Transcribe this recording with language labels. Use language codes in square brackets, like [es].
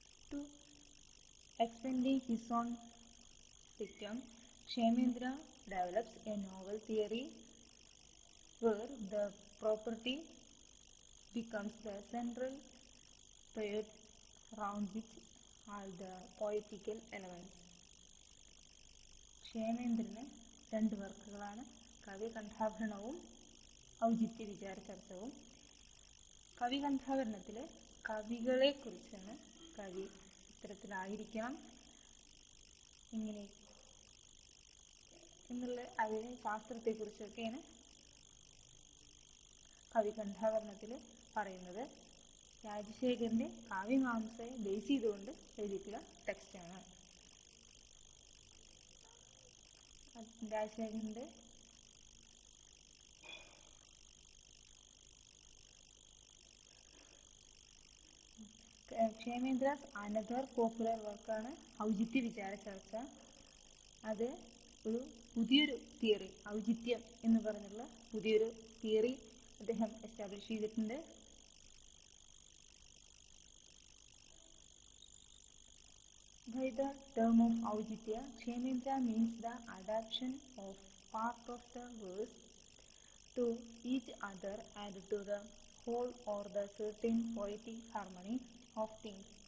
[en] To expanding his own dictum, Kshemendra develops a novel theory where the property becomes the central period around which all the poetical elements. [ml] ക്ഷേമേന്ദ്രന് 2 വർക്കുകളാണ്, കവികണ്ഠാഭരണവും ഔചിത്യ വിചാര ചർച്ചവും. കവികണ്ഠാഭരണത്തിൽ കവികളെ കുറിച്ചാണ്, കവി ഇത്തരത്തിലായിരിക്കണം ഇങ്ങനെ എന്നുള്ള അതിന് ശാസ്ത്രത്തെക്കുറിച്ചൊക്കെയാണ് കവികണ്ഠാഭരണത്തിൽ പറയുന്നത്. രാജശേഖരൻ്റെ കാവ്യമാംസയെ base ചെയ്തുകൊണ്ട് എഴുതിയിട്ടുള്ള ടെക്സ്റ്റാണ്. രാജശേഖരൻ്റെ [en] Kshemendra's another popular [ml] വർക്കാണ് ഔചിത്യ വിചാര ചർച്ച. അത് ഒരു പുതിയൊരു തിയറി, ഔചിത്യം എന്ന് പറഞ്ഞുള്ള പുതിയൊരു തിയറി അദ്ദേഹം എസ്റ്റാബ്ലിഷ് ചെയ്തിട്ടുണ്ട്. [en] By the term of Aujitya, Kshemendra means the adaptation of part of the verse to each other and to the whole or the certain poetic harmony of things.